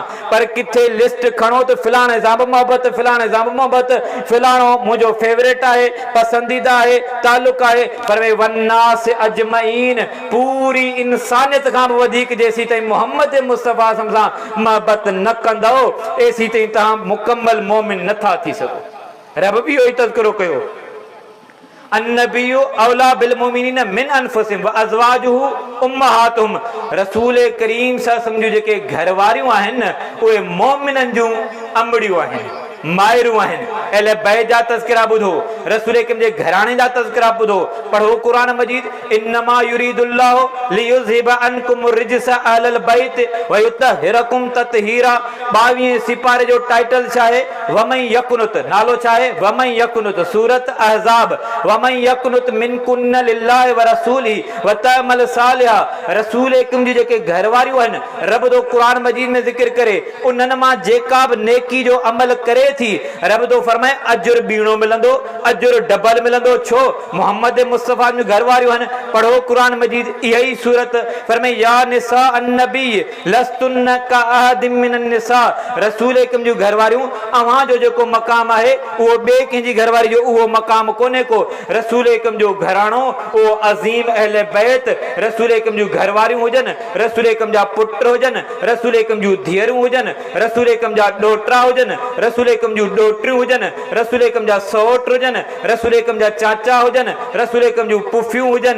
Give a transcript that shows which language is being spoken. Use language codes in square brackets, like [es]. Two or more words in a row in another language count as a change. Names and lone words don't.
[sd] पर किथे लिस्ट खणो त फिलाणे सां बि मोहबत, फिलाणे सां बि मोहबत, फिलाणो मुंहिंजो फेवरेट आहे, पसंदीदा आहे, तालुक आहे, फरमाई [ar] والناس أجمعين [sd] पूरी इंसानियत खां बि वधीक जेसी ताईं मोहम्मद मुस्तफ़ा सां महबत न कंदो एसी ताईं तव्हां मुकम्मल मोमिन नथा थी सघो। रब बि इहो ई तज़किरो कयो, [ar] النبي أولى بالمؤمنين من أنفسهم وأزواجه أمهاتهم. [sd] रसूल करीम सां सम्झो जेके घर वारियूं आहिनि न उहे मोमिननि जूं अमड़ियूं आहिनि, मायरूं आहिनि। अहले बैत जा तज़किरा ॿुधो, रसूल करीम जे घराणे जा तज़किरा ॿुधो, पढ़ो क़ुरान मजीद, [ar] إنما يريد الله ليذهب عنكم الرجس أهل البيت ويطهركم تطهيرا. [sd] 22 सिपारे जो टाइटल छा आहे? वमन यकुनुत, नालो छा आहे? [ar] ومن يقنت، سورة الأحزاب۔ ومن يقنت منكن لله ورسوله وتعمل صالحا. [sd] रसूल करीम जी जेके घर वारियूं आहिनि, रब दो क़ुरान मजीद में ज़िक्र करे उन्हनि मां जेका बि नेकी जो अमल करे थी, रब तो फरमाए अजुर बीणो मिलंदो, अजुर डबल मिलंदो। छो? मोहम्मद मुस्तफ़ा जूं घर वारियूं आहिनि। पढ़ो क़ुरान मजीद इहा ई सूरत, फरमाए [ar] يا نساء النبي لستن كأحد من النساء. [sd] रसूल करीम जूं घर वारियूं अव्हां जो जेको मक़ाम आहे उहो ॿिए कंहिंजी घर वारी जो उहो मक़ाम कोन्हे को। रसूल करीम जो घराणो उहो अज़ीम अहले बैत, रसूल करीम जूं घर वारियूं हुजनि, रसूल करीम जा पुट हुजनि, रसूल करीम जूं धीअरूं हुजनि, रसूल करीम जा ॾोटरा हुजनि, रसूल करीम जूं ॾोटरियूं हुजनि, रसूल करीम जा सौट हुजनि, रसूल करीम जा चाचा हुजनि, रसूल करीम जूं पुफियूं हुजनि।